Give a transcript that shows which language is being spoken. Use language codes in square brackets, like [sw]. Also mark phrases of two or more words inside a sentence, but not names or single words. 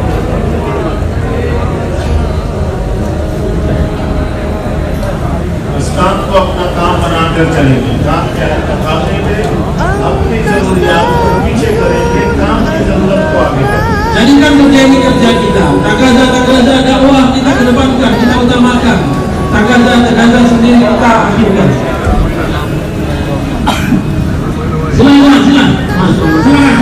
[hi] इस काम को अपना काम बनाकर चलेंगे। काम क्या है? काम पे अपनी जरूरियात को पीछे करेंगे, काम की जरूरत को आगे करेंगे। [ms] Jadikan kerja ini kerja kita. Tagaza dakwah kita kedepankan, kita utamakan. Tagaza sendiri kita akhirkan. Silakan, silakan. [ar] ما شاء الله.